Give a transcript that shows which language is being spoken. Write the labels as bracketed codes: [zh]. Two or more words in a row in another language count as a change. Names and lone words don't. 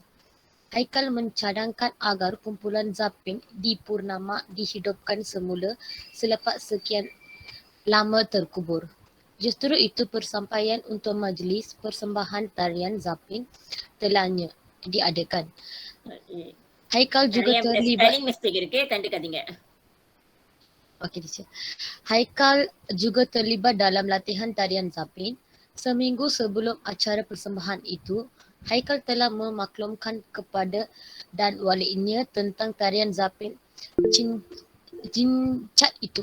[ms] Haikal mencadangkan agar kumpulan Zapin di Purnama dihidupkan semula selepas sekian lama terkubur. Justru itu persampaian untuk majlis persembahan tarian Zapin telahnya diadakan. Haikal juga நிறைய terlibat. [en] spelling mistake [ta] இருக்கு, கண்டுக்காதீங்க. [en] Okey, teacher. [ms] Haikal juga terlibat dalam latihan tarian Zapin. Seminggu sebelum acara persembahan itu, Haikal telah memaklumkan kepada dan walinya tentang tarian Zapin Jincat itu.